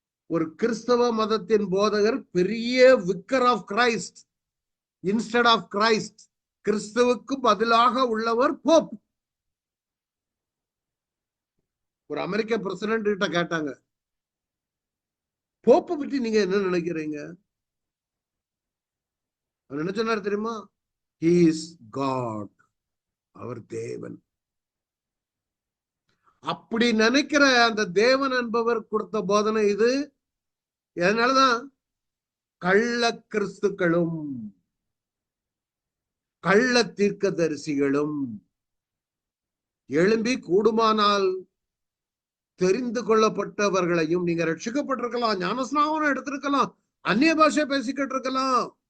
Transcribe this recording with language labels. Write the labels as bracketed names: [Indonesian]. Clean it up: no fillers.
[Tamil] ஒரு கிறிஸ்தவ மதத்தின் போதகர், பெரிய wicker of Christ, instead of Christ, கிறிஸ்துவுக்கு பதிலாக உள்ளவர் போப். ஒரு அமெரிக்க பிரசிடென்ட் கிட்ட கேட்டாங்க, போப்பை பற்றி நீங்க என்ன நினைக்கிறீங்க? அவர் என்ன சொன்னார் தெரியுமா? [English] He is God, [Tamil] அவர் தேவன். அப்படி நினைக்கிற அந்த தேவன் என்பவர் கொடுத்த போதனை இது. அதனாலதான் கள்ள கிறிஸ்துக்களும் கள்ள தீர்க்கதரிசிகளும் எழும்பி கூடுமானால் தெரிந்து கொள்ளப்பட்டவர்களையும், நீங்க ரட்சிக்கப்பட்டிருக்கலாம், ஞானஸ்நானம் எடுத்திருக்கலாம், அந்நிய பாஷை பேசிக்கிட்டு இருக்கலாம்,